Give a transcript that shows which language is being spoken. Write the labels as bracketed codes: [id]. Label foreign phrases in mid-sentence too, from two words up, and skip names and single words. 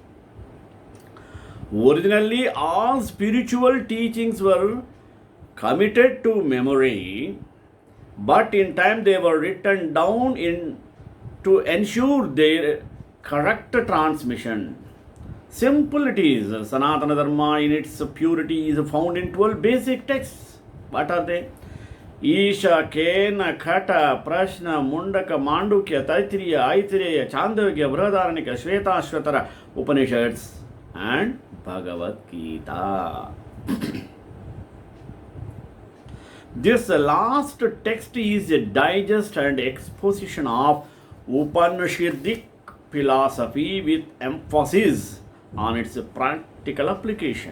[en] Originally, all spiritual teachings were committed to memory, but in time they were written down to ensure their correct transmission. Simple it is. Sanatana Dharma in its purity is found in 12 basic texts. What are they? Isha, Kena, Khata, Prashna, Mundaka, Mandukya, Taittiriya, Aitareya, Chandogya, Brihadaranyaka, Shvetashvatara, Upanishads and Bhagavad-Gita. This last text is a digest and exposition of Upanishadic philosophy with emphasis on its practical application.